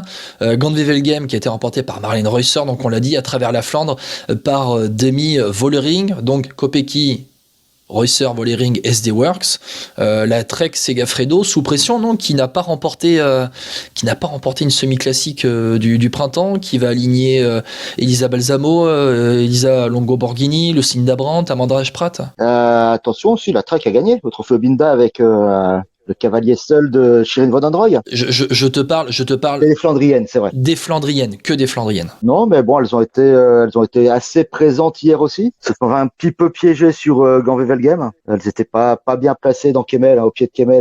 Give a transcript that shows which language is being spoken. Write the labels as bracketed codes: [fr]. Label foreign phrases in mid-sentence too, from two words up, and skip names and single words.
[fr] Gand-Wevelgem qui a été remporté par Marlene Reusser, donc on l'a dit, à travers la Flandre, par Demi Vollering. Donc Kopecky, Reusser, Vollering, SD Works, la Trek Segafredo sous pression, non, qui n'a pas remporté une semi-classique du printemps, qui va aligner Elisa Balsamo, Elisa Longo-Borghini, Lucinda Brandt, Amanda Ashpratt. Attention aussi, la Trek a gagné le trophée Obinda avec le cavalier seul de Shirin Van Androoy. Je te parle. Des Flandriennes, c'est vrai. Des Flandriennes, que des Flandriennes. Non, mais bon, elles ont été assez présentes hier aussi. Elles se sont un petit peu piégées sur Gand-Wevelgem. Elles étaient pas bien placées dans Kemmel, au pied de Kemmel.